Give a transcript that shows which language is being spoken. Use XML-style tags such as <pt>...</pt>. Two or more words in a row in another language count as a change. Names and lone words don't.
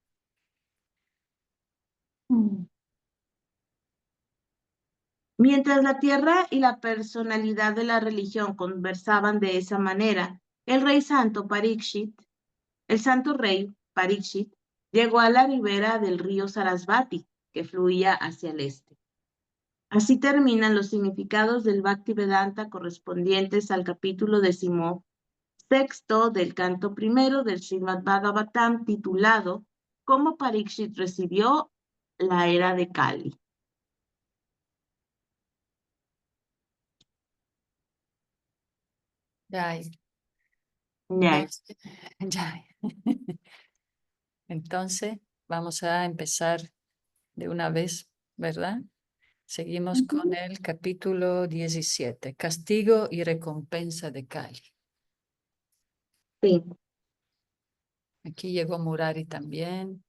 <es>Mientras la tierra y la personalidad de la religión conversaban de esa manera, el santo rey Parikshit, llegó a la ribera del río Sarasvati, que fluía hacia el este. Así terminan los significados del Bhaktivedanta correspondientes al capítulo 16 del canto primero del Srimad Bhagavatam, titulado ¿Cómo Parikshit recibió la era de Kali? Jai. Ya. Jai. Entonces, vamos a empezar de una vez, ¿verdad? Seguimos con el capítulo 17, Castigo y recompensa de Kali. Sí. Aquí llegó Murari también.</es>